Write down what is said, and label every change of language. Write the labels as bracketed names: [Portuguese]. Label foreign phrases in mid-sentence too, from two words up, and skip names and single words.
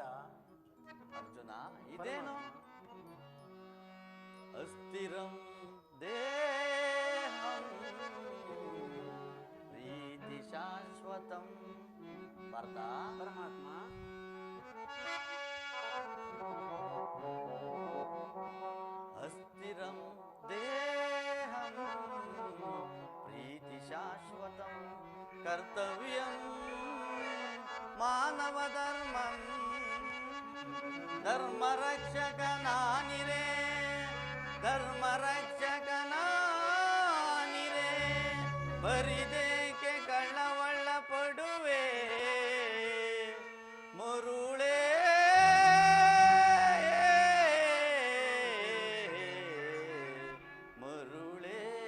[Sanskrit] ಅರ್ಜುನ, ಇದೇನು? ಅಸ್ಥಿರಂ ದೇಹಂ ಪ್ರೀತಿ ಶಾಶ್ವತಂ. ಭರತ, ಪರಮಾತ್ಮ, ಅಸ್ಥಿರಂ ದೇಹಂ ಪ್ರೀತಿ ಶಾಶ್ವತಂ ಕರ್ತವ್ಯಂ ಮಾನವ ಧರ್ಮಂ [Kannada] ಧರ್ಮರಕ್ಷಕನಾನಿರೇ ಧರ್ಮರಕ್ಷಕನಾನಿರೇ ಬರಿದೇಕೆ ಕಳ್ಳವಳ್ಳ ಪಡುವೆ ಮರುಳೇ ಮರುಳೇ.